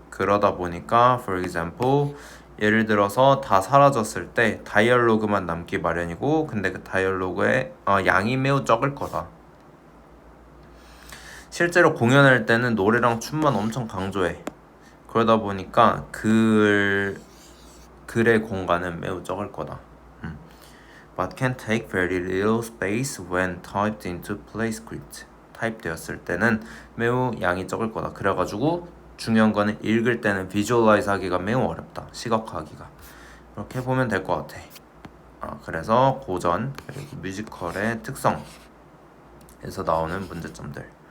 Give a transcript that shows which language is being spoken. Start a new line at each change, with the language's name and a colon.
Korean: 그러다 보니까
English: for example
Korean: 예를 들어서 다 사라졌을 때 다이얼로그만 남기 마련이고 근데 그 다이얼로그의 양이 매우 적을 거다. 실제로 공연할 때는 노래랑 춤만 엄청 강조해. 그러다 보니까 글의 공간은 매우 적을 거다.
English: But can take very little space when typed into play script.
Korean: 타입되었을 때는 매우 양이 적을 거다. 그래가지고 중요한 거는 읽을 때는 visualize 하기가 매우 어렵다. 시각화하기가. 이렇게 보면 될 것 같아. 그래서 고전 그리고 뮤지컬의 특성에서 나오는 문제점들.